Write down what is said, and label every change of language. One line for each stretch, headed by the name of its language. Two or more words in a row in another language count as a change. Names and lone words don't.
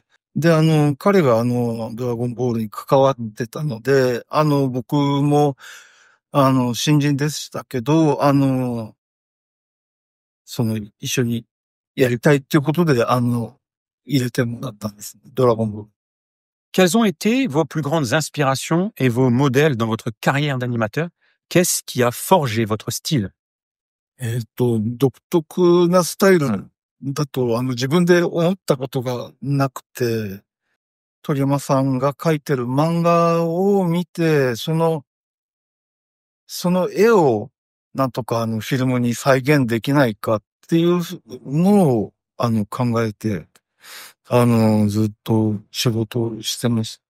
Japanese: で、彼がドラゴンボールに関わってたので、僕も、新人でしたけど、一緒にやりたいっていうことで、入れてもらったんです。ドラゴンボール。
French: Quelles ont été vos plus grandes inspirations et vos modèles dans votre carrière d'animateur? Qu'est-ce qui a forgé votre style?
Japanese: 独特なスタイルだと、自分で思ったことがなくて、鳥山さんが描いてる漫画を見て、その絵をなんとかフィルムに再現できないかっていうのを考えて、ずっと仕事をしてます。